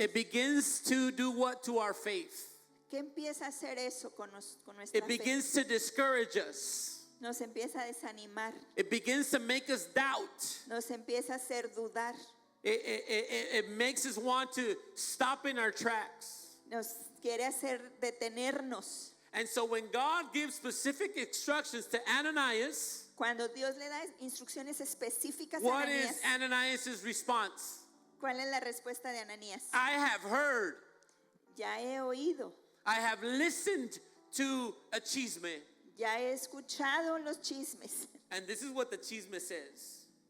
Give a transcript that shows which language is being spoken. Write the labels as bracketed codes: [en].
[en] it begins to do what to our faith? [es] ¿qué empieza a hacer eso con nuestra [en] It [es] fe? [en] begins to discourage us. [es] Nos empieza a desanimar, [en] It begins to make us doubt. [es] nos empieza a hacer dudar, [en] It makes us want to stop in our tracks. [es] nos quiere hacer detenernos. [en] And so when God gives specific instructions to Ananias, [es] Cuando Dios le da instrucciones específicas a [en] what [es] Ananías, [en] is Ananias' response? [es] ¿cuál es la respuesta de Ananías? [en] I have heard. [es] Ya he oído, [en] I have listened to a chisme. [es] ya he escuchado los chismes. [en] And this is what the chisme says.